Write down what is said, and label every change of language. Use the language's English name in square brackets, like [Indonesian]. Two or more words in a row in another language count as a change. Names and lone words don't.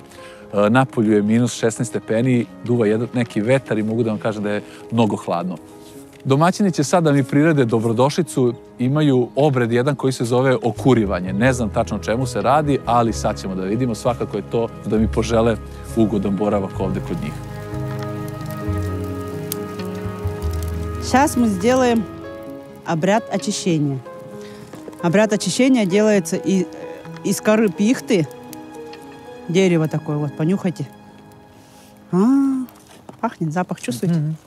[Serbian] Napolju je minus 16 stepeni, duva neki vetar i mogu da vam kažem da je mnogo hladno. Domaćini će sad da mi prirede dobrodošlicu, imaju obred jedan koji se zove okurivanje. Ne znam tačno o čemu se radi, ali sad ćemo da vidimo. Svakako je to da mi požele ugodan boravak ovde kod njih. [Russian] Сейчас мы сделаем обряд очищения. Обряд очищения делается из коры пихты. Дерево такое вот, понюхайте. Пахнет, запах чувствуете?